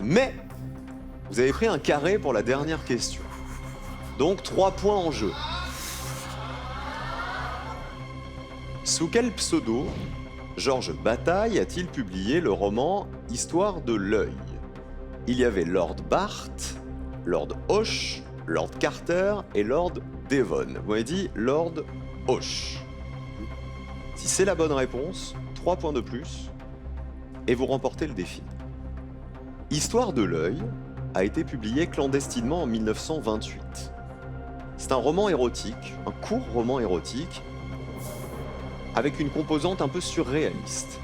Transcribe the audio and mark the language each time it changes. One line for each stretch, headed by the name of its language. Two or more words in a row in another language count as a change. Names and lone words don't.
French: Mais vous avez pris un carré pour la dernière question. Donc 3 points en jeu. Sous quel pseudo Georges Bataille a-t-il publié le roman Histoire de l'œil? Il y avait Lord Barth, Lord Hoche, Lord Carter et Lord Devon. Vous m'avez dit Lord Hoche. Si c'est la bonne réponse, 3 points de plus et vous remportez le défi. Histoire de l'œil a été publié clandestinement en 1928. C'est un roman érotique, un court roman érotique, avec une composante un peu surréaliste.